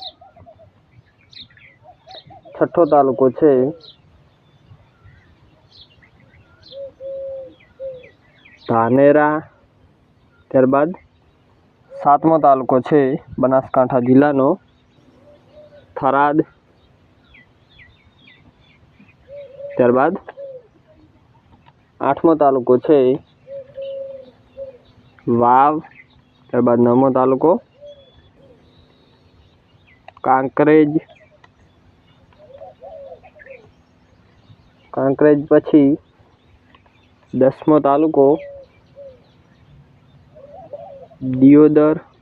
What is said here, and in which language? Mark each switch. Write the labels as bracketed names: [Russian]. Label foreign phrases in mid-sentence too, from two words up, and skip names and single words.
[Gujarati] છઠ્ઠો તાલુકો છે ધાનેરા। ત્યારબાદ સાતમો તાલુકો છે બનાસકાંઠા જિલ્લાનો થરાદ। ત્યારબાદ આઠમો તાલુકો છે વાવ। ત્યારબાદ નવમો તાલુકો કાંકરેજ। કાંકરેજ પછી 10મો તાલુકો દિયોદર।